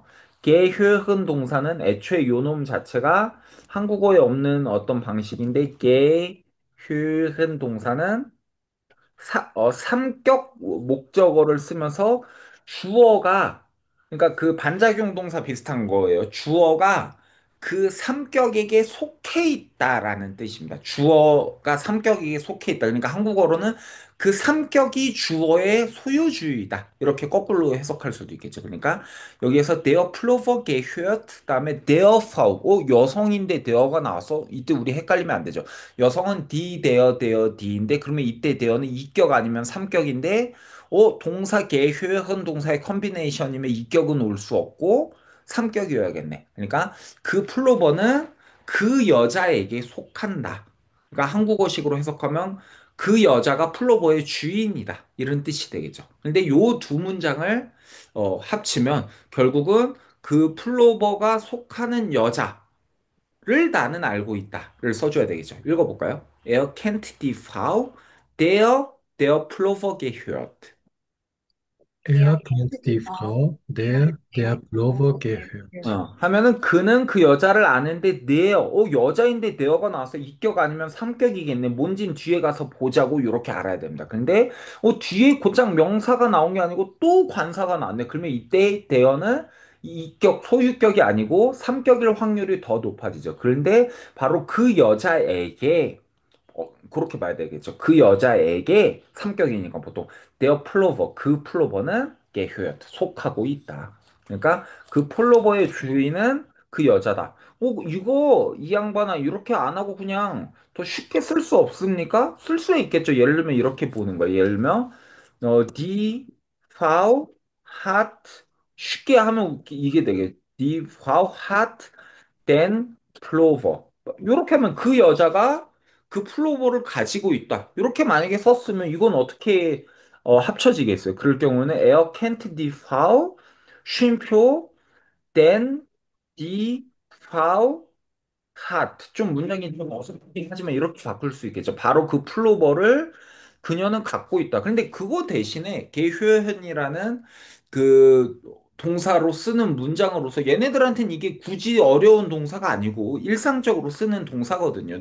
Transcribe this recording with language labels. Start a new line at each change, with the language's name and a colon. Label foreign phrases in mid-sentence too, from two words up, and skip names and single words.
Korean: gehören 동사는 애초에 요놈 자체가 한국어에 없는 어떤 방식인데 gehören 동사는 삼격 목적어를 쓰면서 주어가, 그러니까 그 반작용 동사 비슷한 거예요. 주어가 그 삼격에게 속해 있다라는 뜻입니다. 주어가 삼격에게 속해 있다. 그러니까 한국어로는 그 삼격이 주어의 소유주의다. 이렇게 거꾸로 해석할 수도 있겠죠. 그러니까 여기에서
German: der Pullover gehört,
Korean: 그다음에
German: der Frau,
Korean: 여성인데 der가 나와서 이때 우리 헷갈리면 안 되죠. 여성은 die, der, die인데 그러면 이때 der는 이격 아니면 삼격인데 동사 개, 효역은 동사의 컨비네이션이면 이격은 올 수 없고 삼격이어야겠네. 그러니까 그 플로버는 그 여자에게 속한다. 그러니까 한국어식으로 해석하면 그 여자가 플로버의 주인이다. 이런 뜻이 되겠죠. 근데 요 두 문장을 합치면 결국은 그 플로버가 속하는 여자 를 나는 알고 있다를 써줘야 되겠죠. 읽어볼까요?
German: Er kennt die Frau, der Pullover gehört. Er Er kennt kennt die die Frau. Frau, Der der Pullover Pullover gehört. gehört.
Korean: 하면은 그는 그 여자를 아는데 여자인데 there가 나와서 이격 아니면 삼격이겠네. 뭔진 뒤에 가서 보자고 이렇게 알아야 됩니다. 근데 뒤에 곧장 명사가 나온 게 아니고 또 관사가 나왔네. 그러면 이때 there는 이격 소유격이 아니고 삼격일 확률이 더 높아지죠. 그런데 바로 그 여자에게 그렇게 봐야 되겠죠. 그 여자에게 삼격이니까 보통
German: their pullover,
Korean: 그 플로버는 gehört, 속하고 있다. 그러니까 그 플로버의 주인은 그 여자다. 이거 이 양반아 이렇게 안 하고 그냥 더 쉽게 쓸 수 없습니까? 쓸 수 있겠죠. 예를 들면 이렇게 보는 거예요. 예를 들면
German: die Frau hat
Korean: 쉽게 하면 이게 되게
German: die Frau hat den Pullover.
Korean: 이렇게 하면 그 여자가 그 플로버를 가지고 있다. 이렇게 만약에 썼으면 이건 어떻게 합쳐지겠어요? 그럴 경우는
German: Er kennt die Frau, 쉼표, den die Frau hat.
Korean: 좀 문장이 좀 어색하긴 하지만 이렇게 바꿀 수 있겠죠. 바로 그 플로버를 그녀는 갖고 있다. 그런데 그거 대신에 게휴현이라는 그 동사로 쓰는 문장으로서 얘네들한테는 이게 굳이 어려운 동사가 아니고 일상적으로 쓰는 동사거든요.